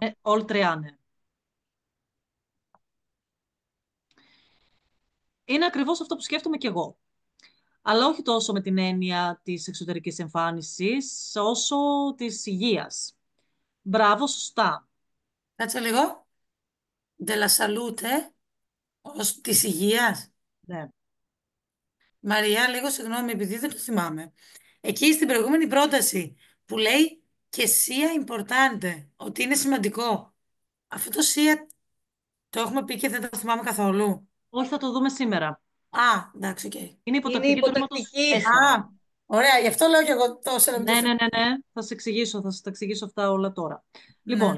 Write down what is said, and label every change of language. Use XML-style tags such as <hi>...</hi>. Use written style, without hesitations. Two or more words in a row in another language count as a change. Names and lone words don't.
<it>Ολτρεάνε.</it> <el>Είναι ακριβώς αυτό που σκέφτομαι κι εγώ. Αλλά όχι τόσο με την έννοια της εξωτερικής εμφάνισης, όσο της υγείας. Μπράβο, σωστά. Κάτσε λίγο.</el> <it>De la salute,</it> <el>ως της υγείας. Ναι. Μαριά, λίγο συγγνώμη, επειδή δεν το θυμάμαι. Εκεί στην προηγούμενη πρόταση που λέει και</el> <it>sia importante,</it> <el>ότι είναι σημαντικό. Αυτό το sia το έχουμε πει και δεν το θυμάμαι καθόλου. Όχι, θα το δούμε σήμερα. Α, εντάξει, οκ. Είναι Είναι υποτακτική του ρήματος υποτακτική. Α, έστωμα. ωραία, γι' αυτό λέω και εγώ τόσο να μην το Ναι, ναι, θυμάμαι. ναι, ναι. Θα σας εξηγήσω, θα σας τα εξηγήσω αυτά όλα τώρα. Ναι.</el>